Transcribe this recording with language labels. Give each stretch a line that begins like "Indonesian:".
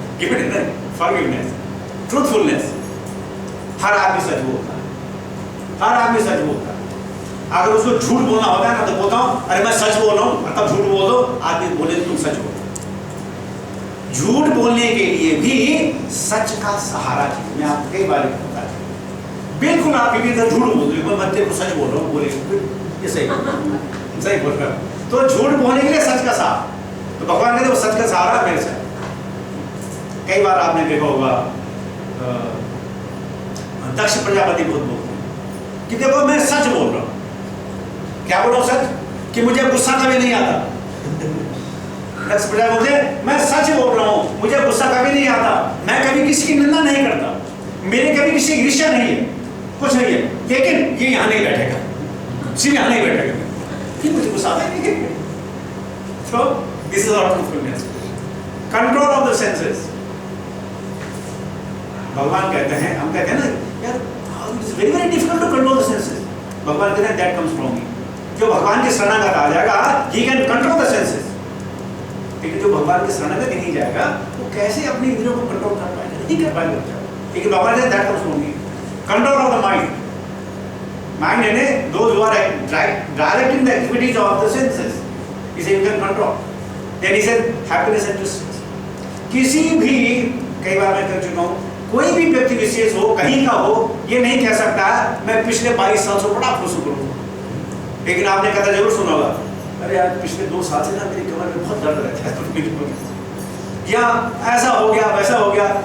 English: Give it a forgiveness, truthfulness.
Hindi: हर आदमी सच बोलता है, हर आदमी सच बोलता है। अगर उसको झूठ बोलना होता है ना तो बोलता हूँ अरे मैं सच बोल रहा हूँ, तब झूठ बोल दो। आदमी बोले तो तुम सच बोलो। झूठ बोलने के लिए भी सच का सहारा चाहिए। मैं आपको कई बार बताता हूँ, बिल्कुल आप भी झूठ बोल दो, मैं तेरे को सच बोल रहा हूँ, बोले ये सही बोल रहा हूँ। तो झूठ बोलने के लिए सच का सहारा, तो भगवान कहते वो सच का सहारा मेरे साथ। कई बार आपने देखा होगा दक्ष प्रजापति बहुत बोलते हैं कि देखो मैं सच बोल रहा हूँ। क्या बोल रहा हूँ? सच कि मुझे गुस्सा कभी नहीं आता। दक्ष प्रजापति बोलते मैं सच बोल रहा हूँ, मुझे गुस्सा कभी नहीं आता, मैं कभी किसी की निंदा नहीं करता, मेरे कभी किसी की ईर्ष्या नहीं है, कुछ नहीं है। लेकिन ये यहाँ नहीं बैठेगा, सिर्फ यहाँ नहीं बैठेगा, कि मुझे गुस्सा आता नहीं है।
English: So this is our truthfulness, control of the senses.
Hindi: भगवान कहते हैं, हम कहते हैं ना यार
English: it is very very difficult to control the senses.
Hindi: भगवान कहते हैं
English: that comes from me.
Hindi: जो भगवान के शरणागत आ जाएगा
English: he can control the senses.
Hindi: लेकिन जो भगवान के शरणागत नहीं जाएगा वो कैसे अपनी इंद्रियों को कंट्रोल कर पाएगा? नहीं कर पाएगा। लेकिन भगवान कहते हैं
English: that comes from me. Control of the mind. Mind यानी those who are directing the activities of the senses. He said you can control. Then he said happiness and distress.
Hindi: किसी भी, कई बार मैं कह चुका हूँ, कोई भी व्यक्ति विशेष हो, कहीं का हो, ये नहीं कह सकता मैं पिछले 22 साल से बड़ा खुश हूँ। लेकिन आपने कहा जरूर सुना होगा अरे यार पिछले 2 साल से ना मेरी कमर में बहुत दर्द रहता है, या ऐसा हो गया वैसा हो गया।